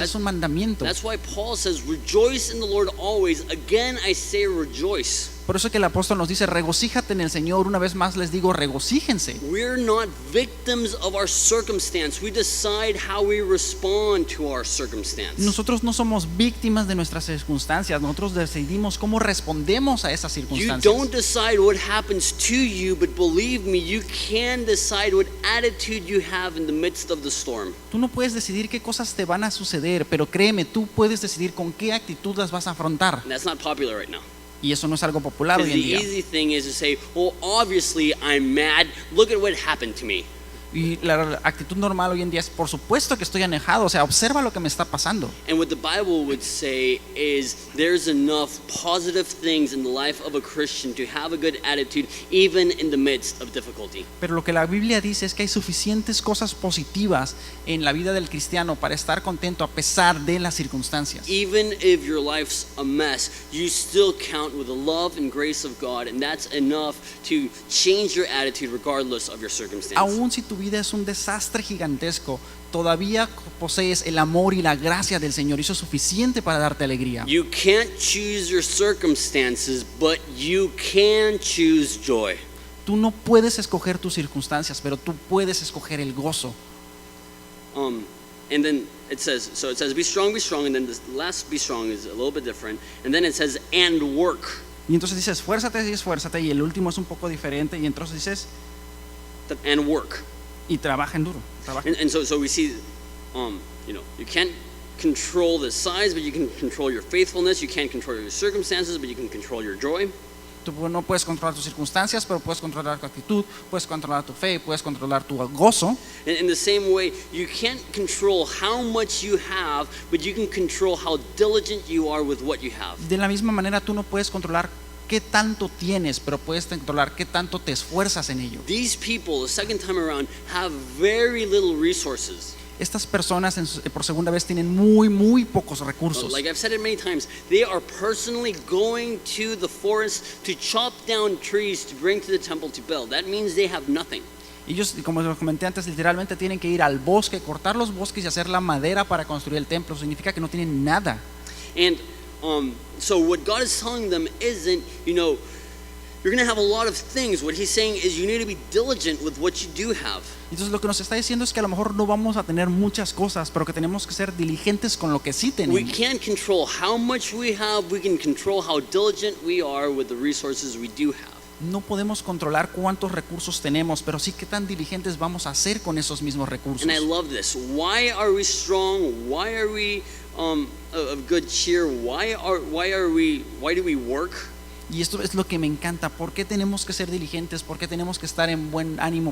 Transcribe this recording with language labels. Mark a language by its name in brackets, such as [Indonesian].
[Spanish] Es un mandamiento. [English] That's why Paul says, rejoice in the Lord always. Again, I say rejoice. [Spanish] Por eso que el apóstol nos dice, regocíjate en el Señor. Una vez más les digo, regocíjense. [English] We're not victims of our circumstance. We decide how we respond to our circumstance. [Spanish] Nosotros no somos víctimas de nuestras circunstancias. Nosotros decidimos cómo respondemos a esas [English] You [Spanish] circunstancias. [English] don't decide what happens to you, but believe me, you can decide what attitude you have in the midst of the storm. [Spanish] Tú no puedes decidir qué cosas te van a suceder, pero créeme, tú puedes decidir con qué actitud las vas a afrontar. [English] And that's not popular right now. [Spanish] Y eso no es algo popular [English] Because [Spanish] hoy en día. [English] easy thing is to say, well, obviously I'm mad. Look at what happened to me. [Spanish] Y la actitud normal hoy en día es, por supuesto que estoy enojado, o sea, observa lo que me está pasando. [English] And what the Bible would say is there's enough positive things in the life of a Christian to have a good attitude even in the midst of difficulty. [Spanish] Pero lo que la Biblia dice es que hay suficientes cosas positivas en la vida del cristiano para estar contento a pesar de las circunstancias. [English] Even if your life's a mess, you still count with the love and grace of God, and that's enough to change your attitude regardless of your circumstance. [Spanish] Aún si tu vida es un desastre gigantesco, todavía posees el amor y la gracia del Señor. Y eso es suficiente para darte alegría. [English] You can't choose your circumstances, but you can choose joy. [Spanish] Tú no puedes escoger tus circunstancias, pero tú puedes escoger el gozo. [English] And then it says, be strong, and then the last be strong is a little bit different. And then it says, and work. [Spanish] Y entonces dices, esfuérzate, y el último es un poco diferente, y entonces dices, [English] And work. [Spanish] y trabajen duro. Trabajen. [English] And so we see, you can't control the size, but you can control your faithfulness. You can't control your circumstances, but you can control your joy. [Spanish] Tú no puedes controlar tus circunstancias, pero puedes controlar tu actitud, puedes controlar tu fe, puedes controlar tu gozo. [English] And in the same way, you can't control how much you have, but you can control how diligent you are with what you have. [Spanish] De la misma manera, tú no puedes controlar qué tanto tienes, pero puedes controlar qué tanto te esfuerzas en ello. [English] These people, the second time around, have very little resources. [Spanish] Estas personas por segunda vez tienen muy pocos recursos. [English] Like I've said it many times, they are personally going to the forest to chop down trees to bring to the temple to build. That means they have nothing. [Spanish] Ellos, como les comenté antes, literalmente tienen que ir al bosque, cortar los bosques y hacer la madera para construir el templo. Significa que no tienen nada. [English] And so what God is telling them isn't, you're going to have a lot of things. What he's saying is you need to be diligent with what you do have. [Spanish] Entonces lo que nos está diciendo es que a lo mejor no vamos a tener muchas cosas, pero que tenemos que ser diligentes con lo que sí [English] We [Spanish] tenemos. [English] can't control how much we have. We can control how diligent we are with the resources we do have. [Spanish] No podemos controlar cuántos recursos tenemos, pero sí qué tan diligentes vamos a ser con esos mismos recursos. [English] And I love this. Why are we strong? Why are we of good cheer? Why do we work? [Spanish] Y esto es lo que me encanta. ¿Por qué tenemos que ser diligentes? ¿Por qué tenemos que estar en buen ánimo?